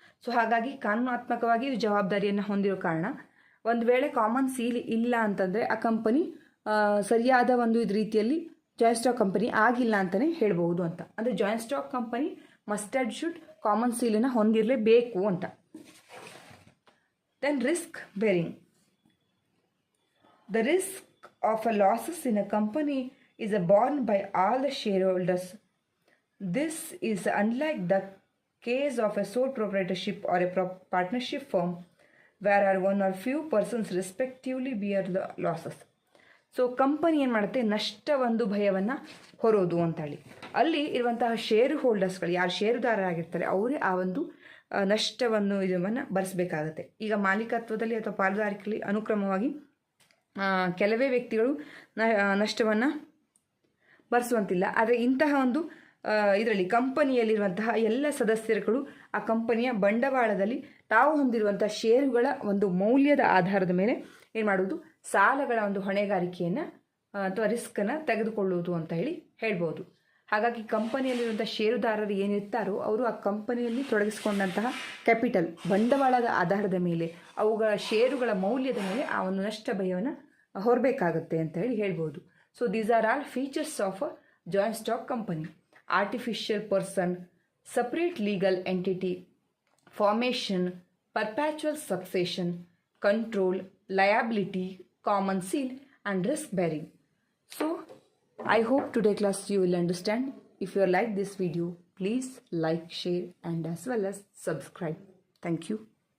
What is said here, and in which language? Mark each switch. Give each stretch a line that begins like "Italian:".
Kannada: So ಹಾಗಾಗಿ ಕಾನೂನಾತ್ಮಕವಾಗಿ ಇದು ಜವಾಬ್ದಾರಿಯನ್ನು ಹೊಂದಿರೋ ಕಾರಣ ಒಂದು ವೇಳೆ ಕಾಮನ್ ಸೀಲ್ ಇಲ್ಲ ಅಂತಂದರೆ ಆ ಕಂಪನಿ ಸರಿಯಾದ ಒಂದು ಇದು ರೀತಿಯಲ್ಲಿ ಜಾಯಿಂಟ್ ಸ್ಟಾಕ್ ಕಂಪನಿ ಆಗಿಲ್ಲ ಅಂತಲೇ ಹೇಳ್ಬೋದು ಅಂತ. ಅಂದರೆ joint stock company
English: must and should
Kannada: common ಸೀಲನ್ನು ಹೊಂದಿರಲೇಬೇಕು ಅಂತ.
English: Then risk bearing. The risk of a losses in a company is borne by all the shareholders. This is unlike the case of a sole proprietorship or a partnership firm where one or few persons respectively bear the losses.
Kannada: So company ಏನು ಮಾಡುತ್ತೆ, ನಷ್ಟ ಒಂದು ಭಯವನ್ನು ಹೊರೋದು ಅಂತೇಳಿ ಅಲ್ಲಿ ಇರುವಂತಹ share ಹೋಲ್ಡರ್ಸ್ಗಳು, ಯಾರು ಷೇರುದಾರರಾಗಿರ್ತಾರೆ ಅವರೇ ಆ ಒಂದು ನಷ್ಟವನ್ನು ಇದನ್ನು ಭರಿಸಬೇಕಾಗತ್ತೆ. ಈಗ ಮಾಲೀಕತ್ವದಲ್ಲಿ ಅಥವಾ ಪಾಲುದಾರಿಕೆಯಲ್ಲಿ ಅನುಕ್ರಮವಾಗಿ ಕೆಲವೇ ವ್ಯಕ್ತಿಗಳು ನಷ್ಟವನ್ನು ಭರಿಸುವಂತಿಲ್ಲ. ಆದರೆ ಇಂತಹ ಒಂದು ಇದರಲ್ಲಿ ಕಂಪನಿಯಲ್ಲಿರುವಂತಹ ಎಲ್ಲ ಸದಸ್ಯರುಗಳು ಆ ಕಂಪನಿಯ ಬಂಡವಾಳದಲ್ಲಿ ತಾವು ಹೊಂದಿರುವಂಥ ಷೇರುಗಳ ಒಂದು ಮೌಲ್ಯದ ಆಧಾರದ ಮೇಲೆ ಏನು ಮಾಡುವುದು, ಸಾಲಗಳ ಒಂದು ಹೊಣೆಗಾರಿಕೆಯನ್ನು ಅಥವಾ ರಿಸ್ಕನ್ನು ತೆಗೆದುಕೊಳ್ಳುವುದು ಅಂತ ಹೇಳ್ಬೋದು. ಹಾಗಾಗಿ ಕಂಪನಿಯಲ್ಲಿರುವಂಥ ಷೇರುದಾರರು ಏನಿರ್ತಾರೋ ಅವರು ಆ ಕಂಪನಿಯಲ್ಲಿ ತೊಡಗಿಸಿಕೊಂಡಂತಹ ಕ್ಯಾಪಿಟಲ್ ಬಂಡವಾಳದ ಆಧಾರದ ಮೇಲೆ ಅವುಗಳ ಷೇರುಗಳ ಮೌಲ್ಯದ ಮೇಲೆ ಆ ಒಂದು ನಷ್ಟ ಭಯವನ್ನು ಹೊರಬೇಕಾಗುತ್ತೆ ಅಂತ ಹೇಳ್ಬೋದು.
English: So these are all features of a joint stock company: artificial person, separate legal entity, formation, perpetual succession, control, liability, common seal, and risk bearing. So I hope today class you will understand. If you like this video, please like, share, and as well as subscribe. Thank you.